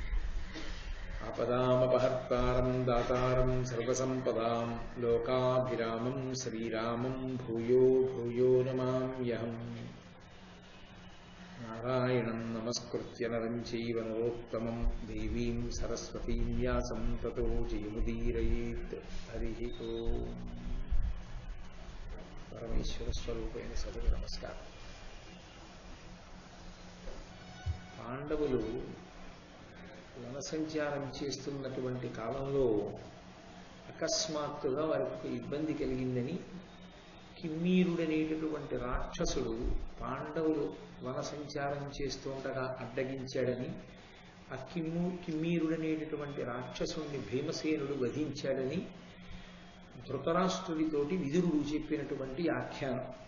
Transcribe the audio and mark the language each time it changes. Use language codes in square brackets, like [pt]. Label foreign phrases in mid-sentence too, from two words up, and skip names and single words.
[sa] आपदामपहर्तारं दातारं सर्वसम्पदां लोकाभिरामं श्रीरामं भूयो भूयो नमाम्यहम्। नारायणं नमस्कृत्य नरं चैव नरोत्तमं देवीं सरस्वतीं व्यासं ततो जयमुदीरयेत्। हरिः ओम्। [te] పరమేశ్వర స్వరూపైన సభకు నమస్కారం. పాండవులు వన సంచారం చేస్తున్నటువంటి కాలంలో అకస్మాత్తుగా వారికి ఇబ్బంది కలిగిందని కిమ్మీరుడనేటటువంటి రాక్షసుడు పాండవులు వన సంచారం చేస్తుండగా అడ్డగించాడని, ఆ కిమ్మీరుడనేటటువంటి రాక్షసుడిని భీమసేనుడు వధించాడని ధృతరాష్ట్రుడితోటి విదురుడు చెప్పినటువంటి ఆఖ్యానం.